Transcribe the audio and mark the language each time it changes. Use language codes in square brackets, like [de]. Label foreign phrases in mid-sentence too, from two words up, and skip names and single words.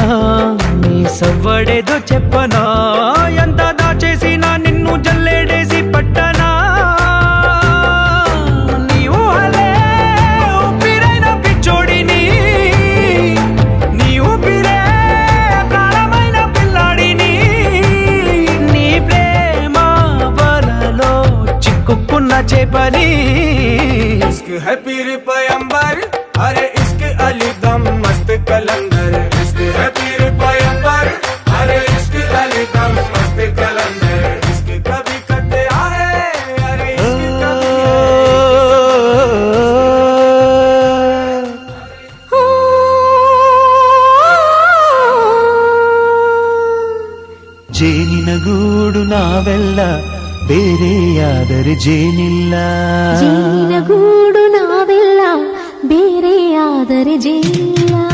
[te] నీ సవ్వడేదో చెప్పనా ఎంత దాచేసినా నిన్ను జల్లేడేసి పట్టనా నీ ఊహలే ఊపిరైన పిచ్చోడిని నీ ఊపిరే ప్రాణమైన పిల్లాడిని నీ ప్రేమ వలలో చిక్కుకున్న చేపని [hi] इश्क है पीर पैगंबर अरे इश्क अली दम मस्त कलंदर इश्क है पीर पैगंबर अरे इश्क अली दम मस्त कलंदर इश्क कभी कटे आए अरे इश्क कभी [kn] ಜೇನಿನ ಗೂಡು ನಾವೆಲ್ಲ ಬೇರೆಯಾದರೆ ಜೇನಿಲ್ಲ ಜೇನಿನ ಗೂಡು ನಾವೆಲ್ಲ ಬೇರೆಯಾದರೆ ಜೇನಿಲ್ಲ